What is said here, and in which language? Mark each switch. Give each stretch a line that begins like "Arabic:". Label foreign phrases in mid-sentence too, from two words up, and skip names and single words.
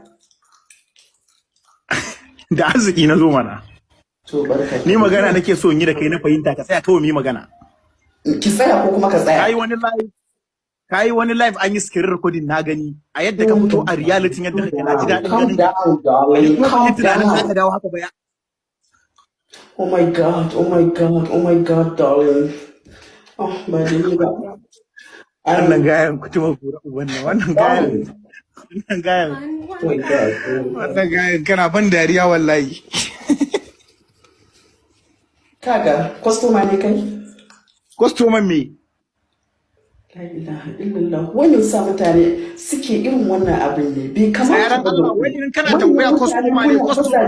Hausa: Da arziki na zo mana. To barka. Ni magana nake so in yi da kai na fahimta ka tsaya kawai mu yi magana. Ki tsaya ko kuma ka tsaya. Kai wani live. Kai wani live an yi
English: screen recording
Hausa: na gani. A yadda ka fito a reality yadda kake na ji daɗin
English: Calm
Hausa: ganin ka.
English: down, darling.
Hausa: Kuma
English: Calm
Hausa: ban tunanin za ka
English: down.
Hausa: dawo haka ba ya.
English: Oh my God, oh my God, oh my God, darling. Oh, my dear.
Hausa: Wannan gayan kutuma kura wannan gayan. Wannan gayan.
English: Oh my God.
Hausa: Wannan gayan kana ban dariya wallahi. Kaga, kwastoma ne kai? Kwastoman me?
Arabic: La ilaha illallah.
Hausa: Wannan sa mutane suke irin wannan abin ne. Bai kamata Tsayaran ba da Allah ku. wai in kana tambaya kwastoma ne kwastoma